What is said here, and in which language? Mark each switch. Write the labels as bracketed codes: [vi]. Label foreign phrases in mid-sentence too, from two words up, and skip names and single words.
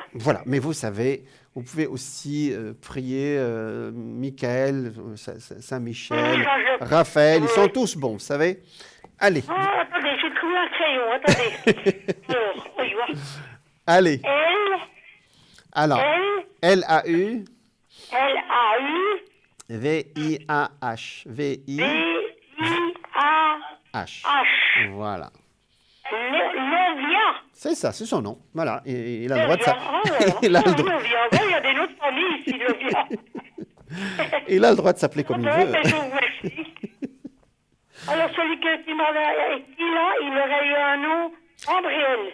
[fr] voilà, mais vous savez, vous pouvez aussi prier Michael, Saint-Michel, Oui, ça, Raphaël, ils oui. sont tous bons, vous savez. Allez, Attendez, j'ai trouvé un crayon, attendez. Alors, oui, voilà. allez. Alors, L, L-A-U, L-A-U, V-I-A-H, V-I-H. V-I-A-H. Voilà. Léovia. C'est ça, c'est son nom. Voilà, il a le droit de ça. Il Il a le droit. y a des noms de famille ici, Léovia. Il a le droit de s'appeler comme il veut. Je vous remercie. Alors, celui qui m'avait écrit là, il aurait eu un nom, Andréel.